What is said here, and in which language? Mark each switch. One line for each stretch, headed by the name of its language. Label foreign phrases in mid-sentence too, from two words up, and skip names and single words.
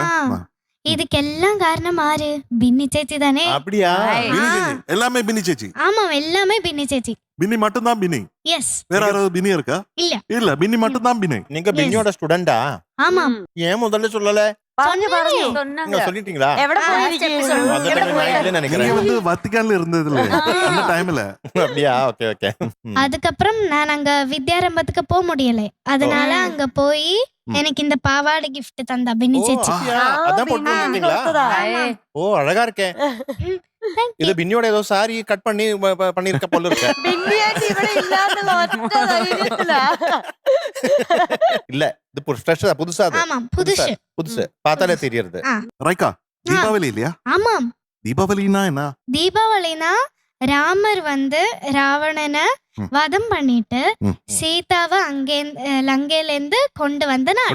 Tamil: இதுக்கெல்லாம் காரணம் ஆறு? பின்னி சேச்சி தானே. அப்படியா? எல்லாமே பின்னி சேச்சி. ஆமா, எல்லாமே பின்னி சேச்சி. பின்னி மட்டும் தான் பின்னி. எஸ். வேற யாராவது பின்னி இருக்கா? இல்ல. இல்ல, பின்னி மட்டும் தான் பின்னி. நீங்க பின்னியோட ஸ்டூடண்டா? ஆமாம் ஏன் முதல்ல சொல்லல?
Malayalam: പറഞ്ഞു പറഞ്ഞു
Tamil: நீங்க சொல்லிட்டீங்களா?
Malayalam: എവിടെ പോയിരിക്കും
Tamil: அந்த time நான் இல்லைன்னு நீங்க நினைக்கிறேன். வந்து வத்திக்கான்ல இருந்ததுல அந்த டைம்ல அப்படியா? ஓகே ஓகே. அதுக்கப்புறம் நான் அங்க வித்யாரம்பத்துக்கு போக முடியல. அதனால அங்க போய் எனக்கு இந்த பாவாடை gift தந்தா பின்னி சேச்சி. அதான் போட்டு வந்தீங்களா? ஓ அழகா இருக்கே. இது பின்னியோட ஏதோ சாரி கட் பண்ணி பண்ணிருக்க போல இருக்கு.
Malayalam: ബിന്നിയായിട്ട് ഇവിടെ ഇല്ലാന്നുള്ള ഒറ്റ ധൈര്യത്തില.
Tamil: இல்ல இது ஃப்ரெஷ்ஷா புதுசா அது. ஆமாம் புதுசு. புதுசு பார்த்தாலே தெரியுது. ரைக்கா தீபாவளி இல்லையா? ஆமாம் தீபாவளினா என்ன? தீபாவளினா ராமர் வந்து ராவணனை வதம் பண்ணிட்டு சீதாவை அங்கே லங்கையில இருந்து கொண்டு வந்த நாள்.